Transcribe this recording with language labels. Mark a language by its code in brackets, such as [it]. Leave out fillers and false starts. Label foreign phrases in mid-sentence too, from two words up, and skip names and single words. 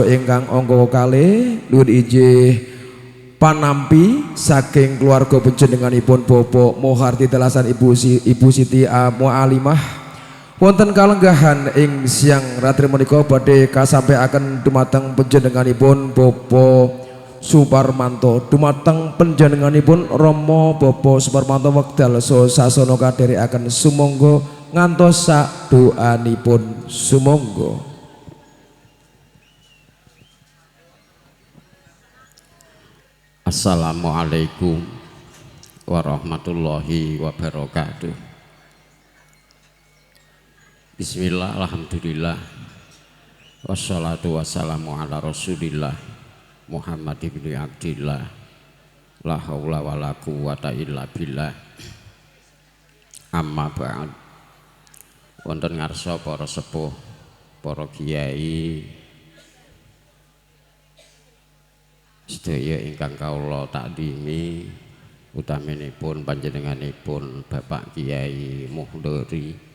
[jv] ingkang angka kalih nuwun inggih panampi saking keluarga panjenenganipun Bapak Moharti Telasan Ibu Siti Mualimah wonten kalenggahan ing siang ratri menika badhe kasampaiaken dumateng panjenenganipun Bapak Suparmanto dumateng panjenenganipun Rama Bapak Suparmanto wekdal sasana kadherekaken sumangga ngantos sak doanipun sumangga. [ar] السلام عليكم ورحمة الله وبركاته. بسم الله، الحمد لله، والصلاة والسلام على رسول الله محمد بن عبد الله، لا حول ولا قوة إلا بالله. أما بعد. [jv] Wonten ngarsa para sepuh, para kiai sedaya ingkang kawula takdimi, utaminipun panjenenganipun Bapak Kiai Muhdori